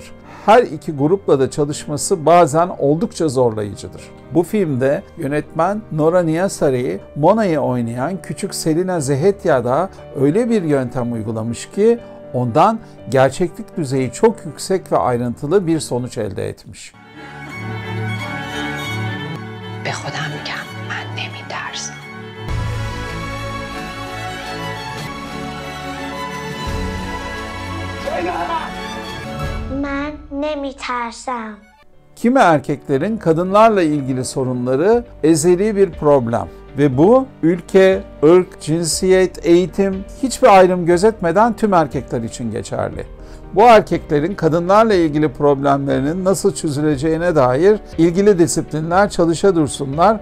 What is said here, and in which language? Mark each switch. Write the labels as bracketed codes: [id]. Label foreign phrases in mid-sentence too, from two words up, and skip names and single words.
[tr] Her iki grupla da çalışması bazen oldukça zorlayıcıdır. Bu filmde yönetmen Nora Niyasari, Mona'yı oynayan küçük Selina Zehetya'da öyle bir yöntem uygulamış ki ondan gerçeklik düzeyi çok yüksek ve ayrıntılı bir sonuç elde etmiş. [fa] به خودم میگم من نمیترسم من نمیترسم [tr] Kimi erkeklerin kadınlarla ilgili sorunları ezeli bir problem ve bu ülke, ırk, cinsiyet, eğitim hiçbir ayrım gözetmeden tüm erkekler için geçerli. Bu erkeklerin kadınlarla ilgili problemlerinin nasıl çözüleceğine dair ilgili disiplinler çalışa dursunlar.